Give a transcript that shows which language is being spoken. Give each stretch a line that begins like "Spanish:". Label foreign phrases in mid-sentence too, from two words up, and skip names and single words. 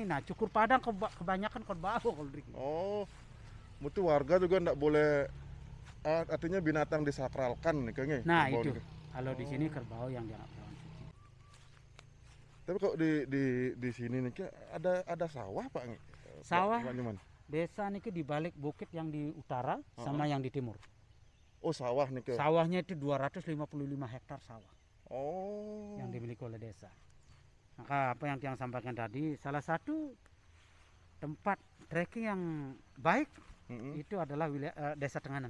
Indonesian: Nah, cukur padang kebanyakan kerbau kalau di sini. Oh, berarti warga juga enggak boleh, artinya binatang disakralkan nih kayaknya. Nah, kerbau itu. nih. Kalau di sini kerbau yang dianggap hewan suci. Tapi kok di sini nih kayak ada sawah Pak? Sawah. Pak Nyoman? Desa niki di balik bukit yang di utara sama yang di timur. Oh, sawah nih ke. Sawahnya itu 255 hektar sawah Oh. yang dimiliki oleh desa. Maka apa yang Tiang sampaikan tadi, salah satu tempat trekking yang baik itu adalah wilayah desa Tenganan.